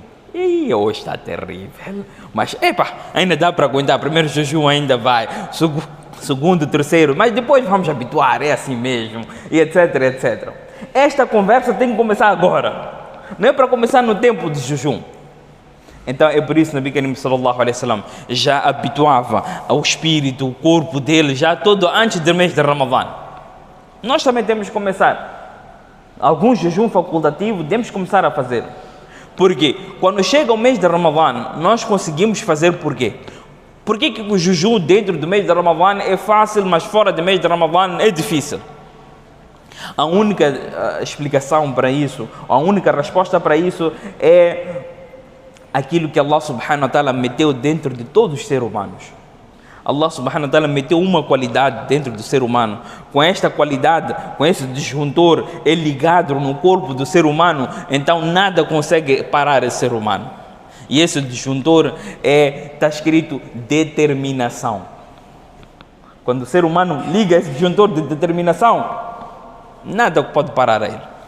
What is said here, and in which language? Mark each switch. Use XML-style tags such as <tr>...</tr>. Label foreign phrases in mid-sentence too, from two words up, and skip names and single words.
<pt>Hoje está terrível. Mas, ainda dá para aguentar. Primeiro jejum ainda vai. Segundo, terceiro. Mas depois vamos habituar. É assim mesmo. E etc, etc. Esta conversa tem que começar agora. Não é para começar no tempo de jejum. Então é por isso que Nabi Karim</pt> <ar>sallallahu alaihi wasallam</ar> <pt>já habituava ao espírito, o corpo dele, já todo antes do mês de Ramadã. Nós também temos que começar. Algum jejum facultativo temos que começar a fazer. Porque quando chega o mês de Ramadã, nós conseguimos fazer por quê? Por que o jejum dentro do mês de Ramadã é fácil, mas fora do mês de Ramadã é difícil? A única explicação para isso, a única resposta para isso é aquilo que</pt> <ar>Allah subhanahu wa ta'ala</ar> <pt>meteu dentro de todos os seres humanos.</pt> <ar>Allah subhanahu wa ta'ala</ar> <pt>meteu uma qualidade dentro do ser humano. Com esta qualidade, com esse disjuntor é ligado no corpo do ser humano, então nada consegue parar esse ser humano. E esse disjuntor está escrito determinação. Quando o ser humano liga esse disjuntor de determinação, nada pode parar ele.</pt>